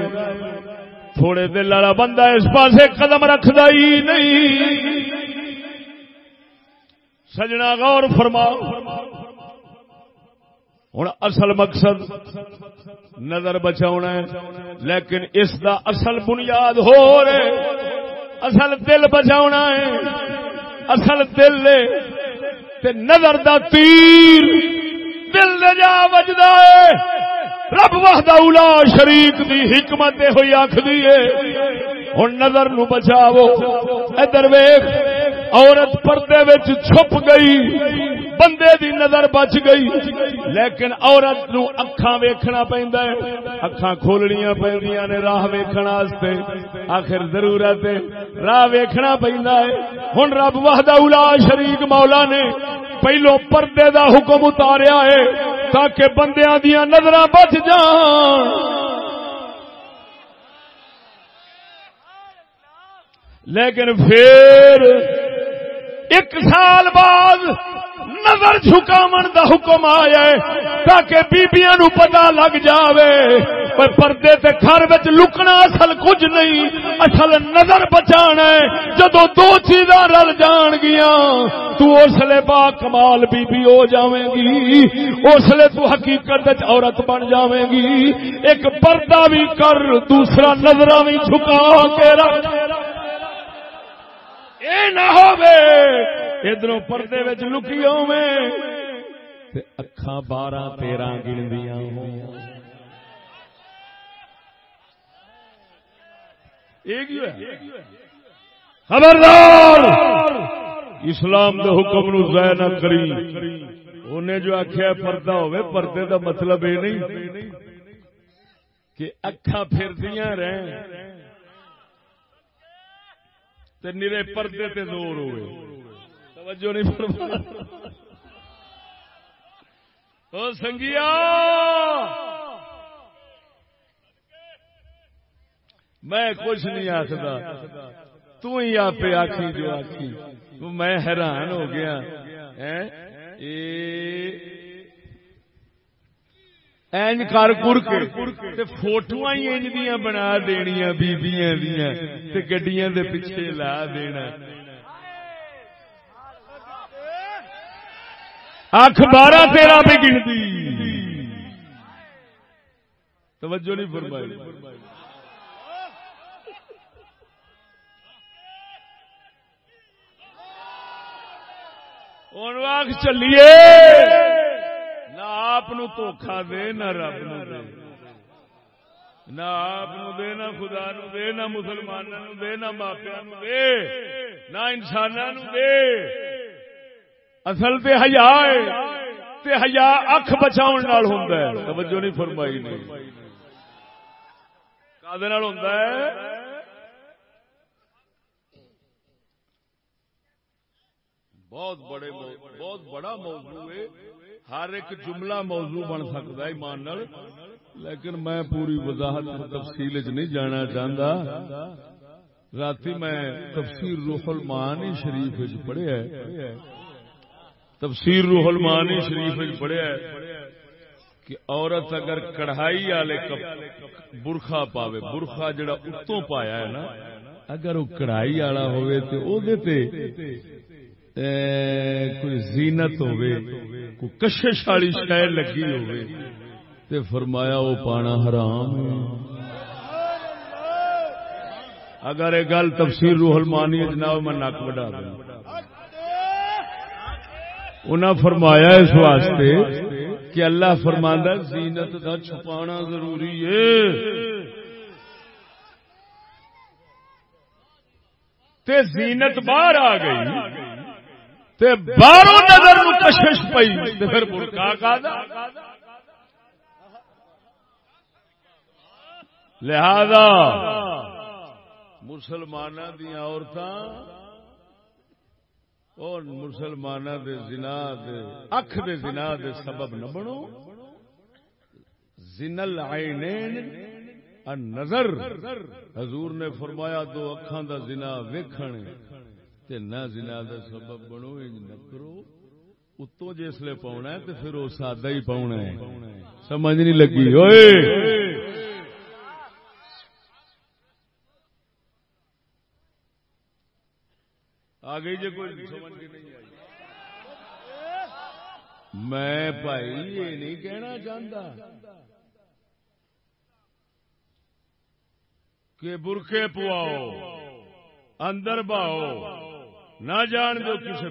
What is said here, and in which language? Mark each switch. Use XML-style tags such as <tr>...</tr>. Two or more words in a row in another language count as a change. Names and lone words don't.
<pa>تھوڑے دل والا بندہ اس پاسے قدم رکھدا ہی نہیں. سجنا غور فرماؤ، ہن اصل مقصد نظر بچاؤنا ہے، لیکن اس دا اصل بنیاد ہو رہے، اصل دل بچاؤنا ہے. اصل دل تے نظر دا تیر دل دے جا وجدا ہے. رب</pa> <ar>وحدہ لا شریک</ar> <pa>دی حکمت ہوئی آکھدی ہے ہن نظر نو بچاؤ. ادھر ویکھ، عورت پردے وچ چھپ گئی، بندے دی نظر بچ گئی، لیکن عورت نو اکھاں ویکھنا پیندا ہے. اکھاں کھولنیاں پیندیاں نے راہ ویکھن واسطے، آخر ضرورت ہے راہ ویکھنا پیندا ہے. ہن رب</pa> <ar>وحدہ لا شریک</ar> <pa>مولا نے پہلو پردے دا حکم اتاریا ہے تاکہ بندیاں دیاں نظراں بچ جان. لیکن پھر 1 سال بعد نظر جھکاون دا حکم آیا ہے تاکہ بیبیاں نو پتہ لگ جاوے پر پردے تے گھر وچ لکنا اصل کچھ نہیں، اصل نظر بچانا ہے. جدوں 2 چیزاں رل جان گیاں تو اسلے با کمال بی بی ہو جاویں گی، اسلے تو حقیقت وچ عورت بن جاویں گی. ایک پردہ بھی کر، دوسرا نظراں بھی جھکا کے رکھ. اے نہ ہووے ادھروں پردے وچ لکی ہوویں تے اکھاں 12-13 گندیاں ہوں. خبردار اسلام دے حکم نو ضائع نہ کری. انہیں جو آخیا پردہ ہوئے، پردے دا مطلب یہ نہیں کہ اکھاں پھردیاں رہیں تے نرے پردے تے زور ہوئے. توجہ نہیں فرما او سنگیا. میں کچھ نہیں آخدا، تو ہی آپ آخی جو آخی. میں حیران ہو گیا. این کر کر کے فوٹو ہی انج دیاں بنا دینیاں بیبیاں دیاں تے گڈیاں دے پیچھے لا دینا. آنکھ 12-13 پہ گنتی. توجہ نہیں فرمائی. ہوں آنکھ چلیے نہ آپ دھوکھا دے نہ رب نو دے, نہ آپ دے نہ خدا نو دے نہ مسلمانوں نو دے نہ ماپیاں نو دے نہ انساناں نو دے. اصل تے حیا ہے تے حیا اکھ بچاؤن نال ہوندا ہے. توجہ نہیں فرمائی نے. کادے نال ہوندا ہے؟ بہت بڑا موضوع ہے. ہر ایک جملہ موضوع بن سکتا ہے ایمان نال, لیکن میں پوری وضاحت تفصیل وچ نہیں جانا چاہتا. راتی میں تفسیر روح المعانی شریف وچ پڑھیا ہے, تفسیر روح المعانی شریف وچ پڑھیا ہے کہ عورت اگر کڑھائی والے برخا پاوے, برخا جڑا اتوں پایا ہے نا, اگر وہ کڑھائی والا ہوئے تے او دے تے کوئی زینت ہوئے, کوئی کشش والی شے لگی ہوئے تے فرمایا وہ پانا حرام ہے. اگر یہ گل تفسیر روح المعانی جناب میں نک وڈا دوں. انہاں فرمایا اس واسطے کہ اللہ فرماندا زینت دا چھپانا ضروری ہے. تے زینت باہر آ گئی تے باہروں نظر نو کشش پئی تے پھر برقع کادا. لہذا مسلماناں دی عورتاں اور مسلماناں دے زنا دے اکھ دے زنا دے سبب نہ بنو.</pa> <ar>زنا العینین النظر,</ar> <pa>حضور نے فرمایا دو اکھاں دا زنا ویکھن تے نہ زنا دا سبب بنو. انج نہ کرو. اتوں جسلے پاؤنا ہے تے پھر وہ سادہ ہی پاؤنا ہے. سمجھ نہیں لگی اوئے؟ آ گئی جی کوئی سمجھ کے نہیں آئی. میں بھائی یہ نہیں کہنا چاہتا کہ برقعے پواؤ اندر باؤ نہ جان دو کسی.</pa>